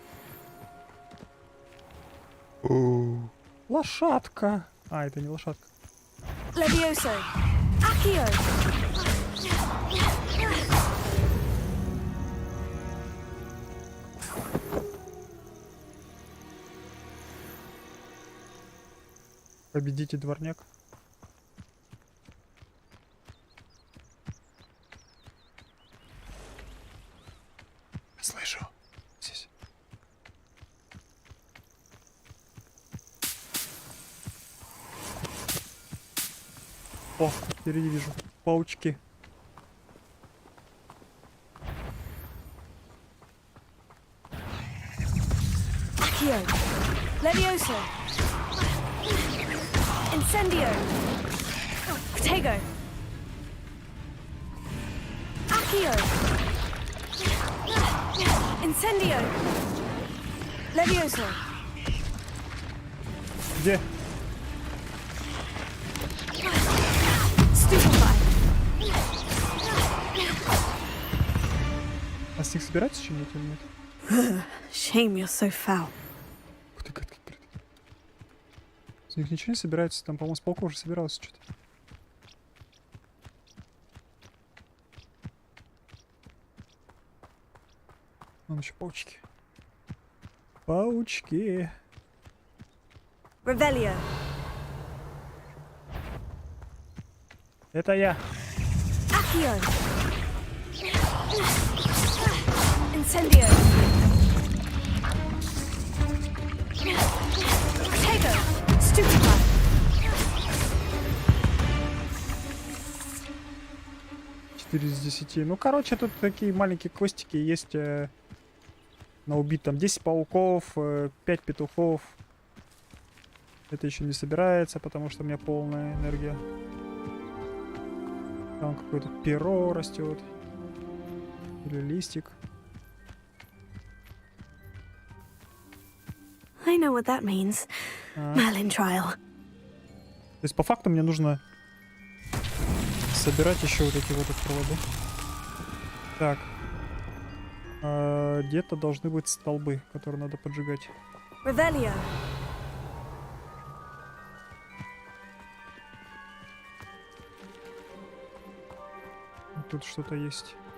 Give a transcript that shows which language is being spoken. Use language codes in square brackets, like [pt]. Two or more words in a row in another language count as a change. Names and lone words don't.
[ru] Лошадка. А, это не лошадка. Levioso. Accio. Победите, дворняк. Слышу. Здесь. О, впереди вижу. Паучки. Accio. Levioso. Incendio. Potato. Accio. Incendio. Levioso. Где? Stupefy. А с них собираться что-нибудь или нет? [en] Shame you're so foul. [ru] Ух ты, как открыто. С них ничего не собирается, там, по-моему, с полка уже собиралось что-то. Вон еще паучки. Паучки. Revelio. Это я. Accio. Incendio. Potato. Stupefy. 4 из 10. Ну, короче, тут такие маленькие костики есть. На убить там 10 пауков, 5 петухов. Это еще не собирается, потому что у меня полная энергия. Там какое-то перо растет. Или листик. [en] I know what that means. Merlin trial. [ru] То есть по факту мне нужно собирать еще вот эти вот провода. Так. Где-то должны быть столбы, которые надо поджигать. Revelio. Тут что-то есть.